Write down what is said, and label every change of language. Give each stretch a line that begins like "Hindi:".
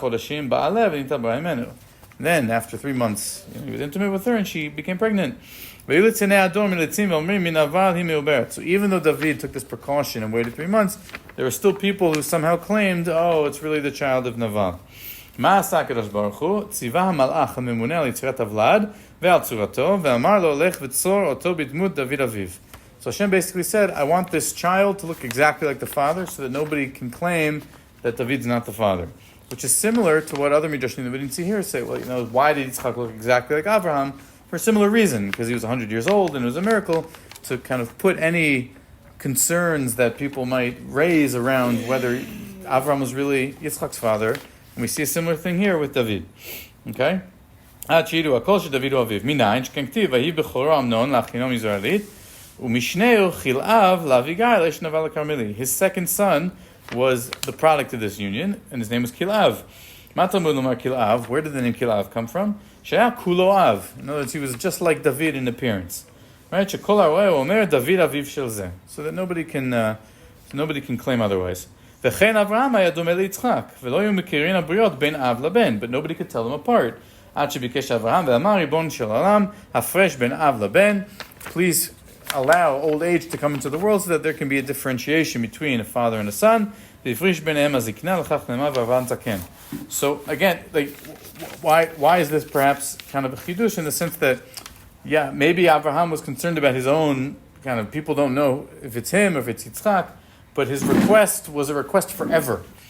English: Then, after 3 months, he was intimate with her and she became pregnant. So even though David took this precaution and waited 3 months, there were still people who somehow claimed, it's really the child of Naval.
Hebrew: מה עשה הקדוש ברוך הוא? ציווה המלאך הממונה על יצירת הוולד ועל צורתו, ואמר לו, לך וצור אותו בדמות דוד אביו.
English: So Hashem basically said, I want this child to look exactly like the father so that nobody can claim that David's not the father. Which is similar to what other midrashim that we didn't see here say, why did Yitzchak look exactly like Avraham? For a similar reason, because he was 100 years old and it was a miracle to kind of put any concerns that people might raise around whether Avraham was really Yitzchak's father. And we see a similar thing here with David. Okay? His second son was the product of this union, and his name was Kilav. Where did the name Kilav come from? In other words, he was just like David in appearance. Right? So that nobody can claim otherwise.
Hebrew: וכן אברהם היה דומה ליצחק, ולא היו מכירים הבריות בין אב לבן,
English: but nobody could tell them apart.
Hebrew: עד שביקש אברהם ואמר, ריבון של עולם, הפרש בין אב לבן, please
English: allow old age to come into the world so that there can be a differentiation between a father and a son. So again, like, why is this perhaps kind of a chidush in the sense that, yeah, maybe Avraham was concerned about his own kind of, people don't know if it's him or if it's Yitzchak, but his request was a request forever.